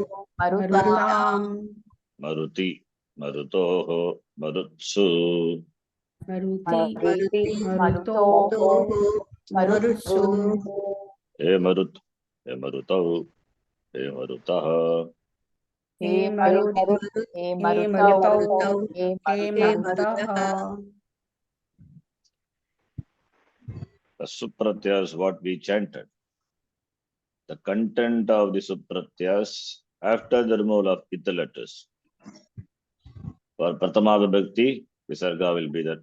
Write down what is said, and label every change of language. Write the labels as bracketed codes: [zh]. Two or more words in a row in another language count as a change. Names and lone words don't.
[sa] Marutam मरुति मरुतोः मरुत्सु मरुति मरुतोः मरुत्सु हे मरुत् हे मरुतौ हे मरुतः हे हे मरुत् मरुत्, हे हे मरुतौ मरुतौ, हे हे मरुतः. मरुतः. [en] The supratyas, what we chanted. The content of the supratyas after the removal of ita letters. For [sa] प्रथमा विभक्ति, [en] Visarga will be there.